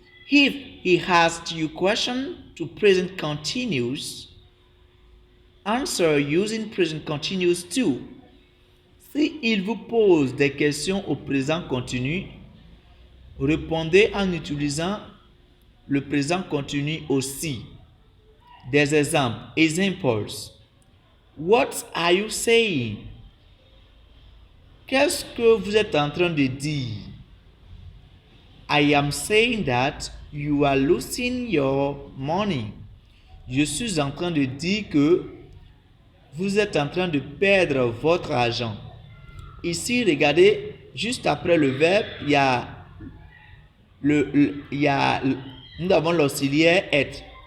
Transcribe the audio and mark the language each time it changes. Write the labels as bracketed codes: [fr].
[en] If he asks you question to present continuous, answer using present continuous too. [fr] Si il vous pose des questions au présent continu, répondez en utilisant le présent continu aussi. Des exemples. Examples. [en] What are you saying? [fr] Qu'est-ce que vous êtes en train de dire? [en] I am saying that you are losing your money. [fr] Je suis en train de dire que vous êtes en train de perdre votre argent. Ici, regardez, juste après le verbe, nous avons l'auxiliaire être.